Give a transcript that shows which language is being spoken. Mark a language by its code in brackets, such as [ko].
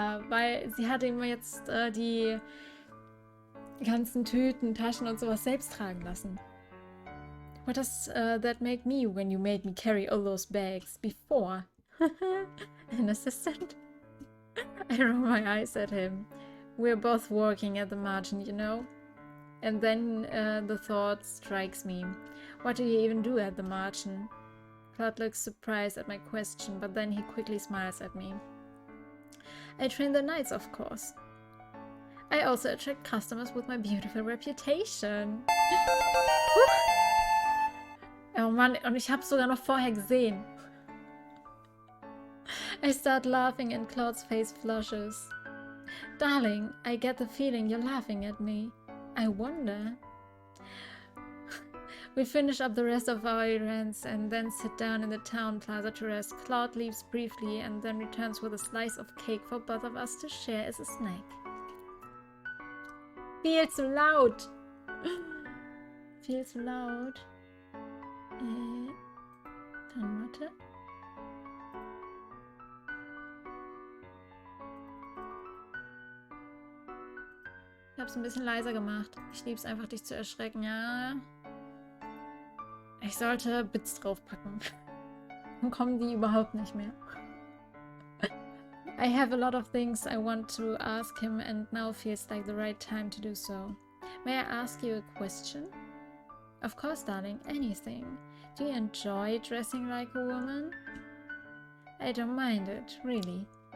[de] Weil sie hatte immer jetzt die ganzen Tüten, Taschen und sowas selbst tragen lassen. [en] What does that make me when you made me carry all those bags before? An assistant? I roll my eyes at him. We're both working at the margin, you know? And then the thought strikes me. What do you even do at the margin? Claude looks surprised at my question, but then he quickly smiles at me. I train the knights, of course. I also attract customers with my beautiful reputation. [de] Oh Mann, und ich hab's sogar noch vorher gesehen. [en] I start laughing and Claude's face flushes. Darling, I get the feeling you're laughing at me. I wonder. We finish up the rest of our errands and then sit down in the town plaza to rest. Claude leaves briefly and then returns with a slice of cake for both of us to share as a snack. [de] Viel zu laut! Viel zu laut. Dann warte. Ich hab's ein bisschen leiser gemacht. Ich lieb's einfach, dich zu erschrecken, ja. Ich sollte Bits draufpacken. Dann kommen die überhaupt nicht mehr. [en] I have a lot of things I want to ask him and now feels like the right time to do so. May I ask you a question? Of course, darling, anything. Do you enjoy dressing like a woman? I don't mind it, really.